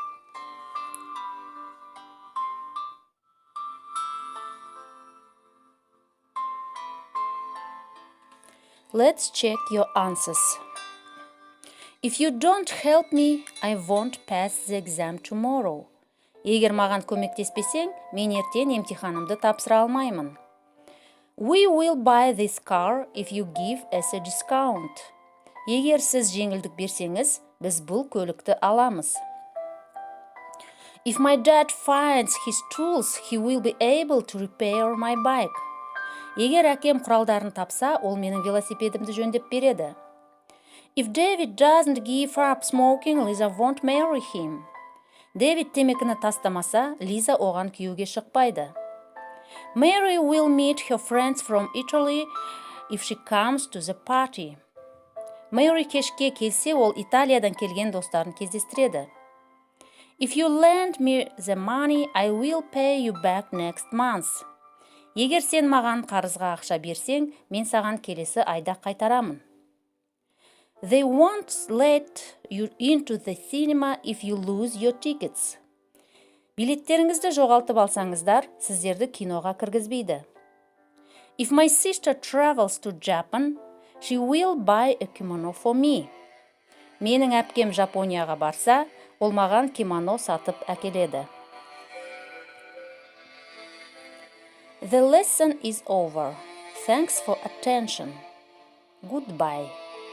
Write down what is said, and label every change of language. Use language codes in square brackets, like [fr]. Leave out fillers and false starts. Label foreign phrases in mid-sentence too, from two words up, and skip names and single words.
[en] Let's check your answers. If you don't help me, I won't pass the exam tomorrow. [kk] Егер маған көмектеспесең, мен ертең емтиханымды тапсыра алмаймын. [en] We will buy this car if you give us a discount. [kk] Егер сіз жеңілдік берсеңіз, біз бұл көлікті аламыз. [en] If my dad finds his tools, he will be able to repair my bike. [kk] Егер әкем құралдарын тапса, ол менің велосипедімді жөндеп береді. [en] If David doesn't give up smoking, Lisa won't marry him. [kk] Дэвид темекіні тастамаса, Лиза оған күйеуге шықпайды. [en] Mary will meet her friends from Italy if she comes to the party. [kk] Mary кешке келсе, ол Италиядан келген достарын кездестіреді. [en] If you lend me the money, I will pay you back next month. [kk] Егер сен маған қарызға ақша берсең, мен саған келесі айда қайтарамын. [en] They won't let you into the cinema if you lose your tickets. [kk] Билеттеріңізді жоғалтып алсаңыздар, сіздерді киноға кіргізбейді. [en] If my sister travels to Japan, she will buy a kimono for me. [kk] Менің әпкем Жапонияға барса, ол маған кимоно сатып әкеледі. [en] The lesson is over. Thanks for attention. Goodbye.